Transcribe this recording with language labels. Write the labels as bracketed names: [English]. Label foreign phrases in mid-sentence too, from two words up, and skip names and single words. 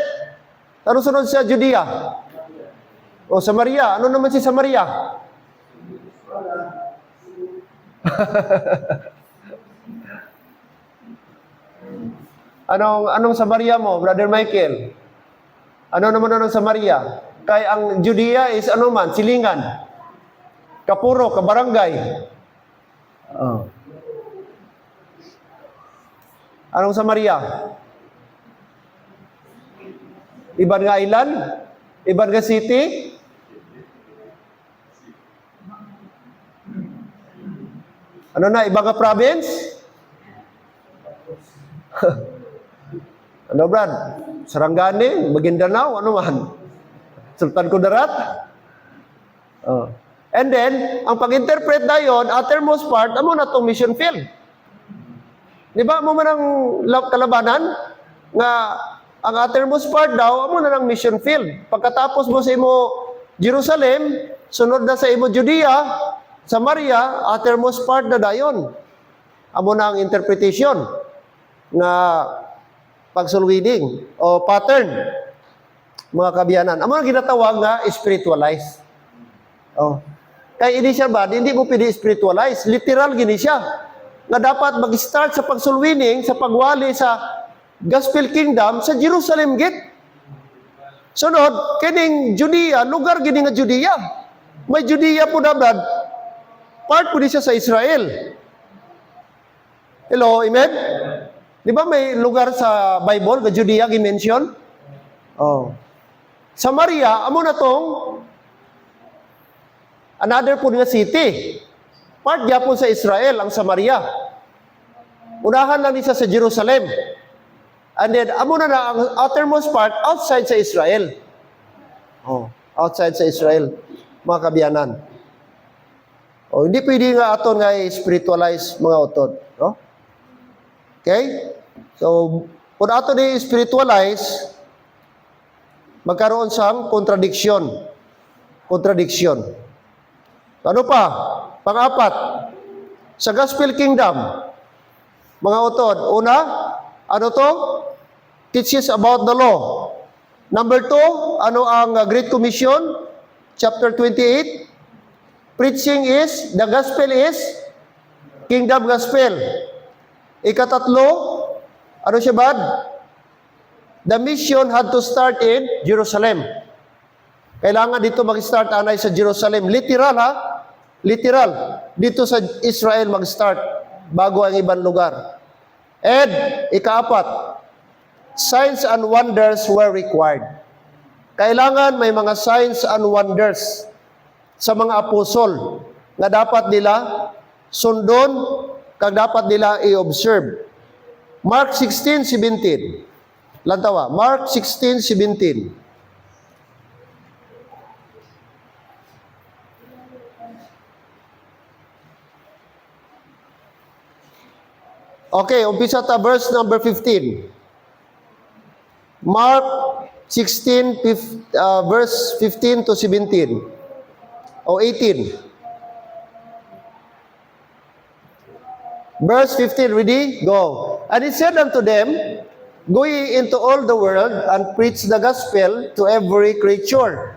[Hiligaynon] Ano sunod sa Judea? Samaria. Ano naman si Samaria? Anong Samaria mo, Brother Michael? Ano naman anong Samaria? Kay ang Judea is ano man, silingan. Kapuro, kabarangay. Anong Samaria? Iban nga island? Iban nga city? Ano na, ibang province? Ano, Brad? Sarangani, Maguindanao, ano man? Sultan Kudarat? [English] And then, [Hiligaynon] ang pag-interpret na yun, [English] uttermost part, [Hiligaynon] amo na itong mission field. Di ba, mo man ang kalabanan? Nga, ang [English] uttermost part [Hiligaynon] daw, amo na ng mission field. Pagkatapos mo sa imo Jerusalem, sunod na sa imo Judea, Samaria, [English] uttermost part [Hiligaynon] na dayon. Amo na ang interpretation nga pagsulwiding o pattern, mga kabiyanan. Amo na ginatawag nga spiritualize. Kaya ini siya ba, [Filipino] hindi mo pwede [Hiligaynon] spiritualize. Literal gini siya. Nga dapat mag-start sa pagsulwining, sa pagwali sa Gospel Kingdom sa Jerusalem Gate. Sunod, kining Judea, lugar gini nga Judea. May Judea po na, Brad. Part po di siya sa Israel. [English] Hello, amen? [Hiligaynon] Di ba may lugar sa Bible, [English] the Judea, [Hiligaynon] gi-mention? Oh. Samaria, amo na tong another po nga city. Part niya po sa Israel, ang Samaria. Unahan lang niya sa Jerusalem. [English] And then, [Hiligaynon] amo na ang [English] outermost part, [Hiligaynon] outside sa Israel. Oh, outside sa Israel, mga kabiyanan. Oh, hindi pwede nga aton nga spiritualize mga utod, no? [English] Okay? [Hiligaynon] So, kung ato ni spiritualize, magkaroon sang contradiction. [English] Contradiction. Ano pa? [Hiligaynon] Pang-apat, sa Gospel Kingdom, mga utod, una, ano to? [English] Teaches about the law. Number 2, [Hiligaynon] ano ang Great Commission? [English] Chapter 28. Preaching is, the gospel is, kingdom gospel. [Hiligaynon] Ikatatlo, ano siya bad? [English] The mission had to start in Jerusalem. [Hiligaynon] Kailangan dito mag-start anay sa Jerusalem. [English] Literal ha? Literal. [Filipino] Dito sa Israel mag-start bago ang ibang lugar. [Hiligaynon] And, ikaapat, [English] signs and wonders were required. [Hiligaynon] Kailangan may mga [English] signs and wonders [Hiligaynon] sa mga apostol na dapat nila sundon, kag dapat nila i-observe. [English] Mark 16:17. Lantawa, Mark 16:17. [Hiligaynon] Okay, umpisa ta verse number 15. [English] Mark 16, verse 15 to 17. O 18. Verse 15, ready? Go. And he said unto them, go ye into all the world, and preach the gospel to every creature.